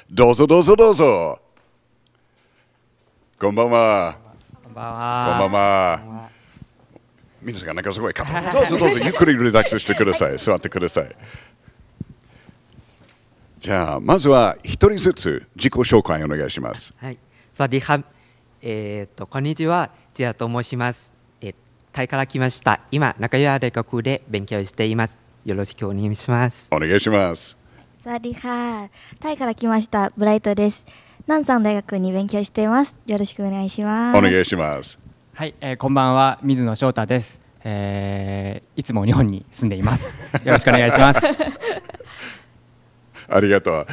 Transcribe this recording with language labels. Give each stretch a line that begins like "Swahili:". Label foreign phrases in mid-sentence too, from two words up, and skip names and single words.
Japanese: どうぞどうぞどうぞ。こんばんは。こんばんは。こんばんは。皆さん、なんかすごい。どうぞどうぞ、ゆっくりリラックスしてください。座ってください。じゃあ、まずは一人ずつ自己紹介お願いします。はい。
Thai: สวัสดีครับ。
Japanese: こんにちは。ジアと申します。タイから来ました。今、中岩大学で勉強しています。よろしくお願いします。お願いします。
Thai: สวัสดีค่ะ。
Japanese: タイから来ましたブライトです。南山大学に勉強しています。よろしくお願いします。お願いします。はい、こんばんは、水野翔太です。いつも日本に住んでいます。よろしくお願いします。ありがとう。